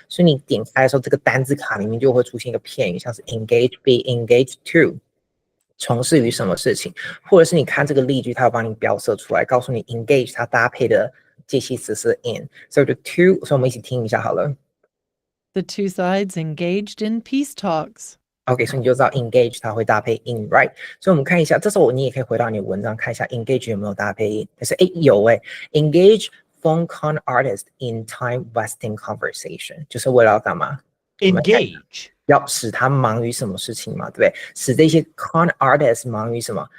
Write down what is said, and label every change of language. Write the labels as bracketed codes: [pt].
[zh] 所以你点开的时候，这个单字卡里面就会出现一个片语，像是 [en] engage be engaged to。 [zh] 从事于什么事情，或者是你看这个例句，它要帮你标色出来，告诉你 engage 它搭配的介系词是 in， 所以就 to， 所以我们一起听一下好了。 [en] The two sides engaged in peace talks. [zh] OK， 所以你就知道 engage 它会搭配 in right， 所以我们看一下，这时候你也可以回到你的文章看一下 engage 有没有搭配 in， 但是有 [en] engage phone con artist in time wasting conversation， [zh] 就是为了要干嘛 [en] engage [zh] 要使他忙于什么事情嘛，对不对？使这些 con artist 忙于什么？